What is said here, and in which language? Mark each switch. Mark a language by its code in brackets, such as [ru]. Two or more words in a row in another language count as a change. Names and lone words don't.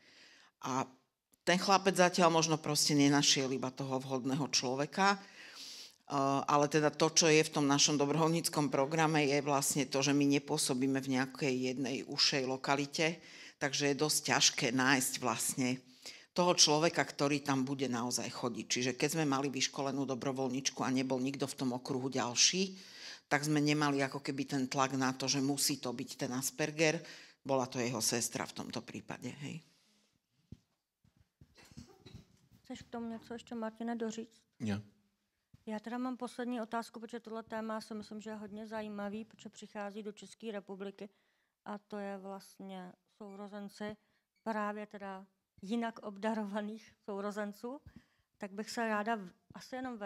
[sk] A ten chlapec zatiaľ možno proste nenašiel iba toho vhodného človeka, ale teda to, čo je v tom našom dobrovoľníckom programe, je vlastne to, že my nepôsobíme v nejakej jednej ušej lokalite, takže je dosť ťažké nájsť vlastne toho človeka, ktorý tam bude naozaj chodiť. Čiže keď sme mali vyškolenú dobrovoľničku a nebol nikto v tom okruhu ďalší, tak sme nemali ako keby ten tlak na to, že musí to byť ten Asperger. Bola to jeho sestra v tomto prípade. Hej. [cs] Chceš k tomu něco ještě, Martine, doříct? [sk] Nie. [cs] Já teda mám poslední otázku, protože tohle téma si myslím, že je hodně zajímavý, protože přichází do České republiky a to je vlastně sourozenci právě teda jinak obdarovaných sourozenců, tak bych se ráda asi jenom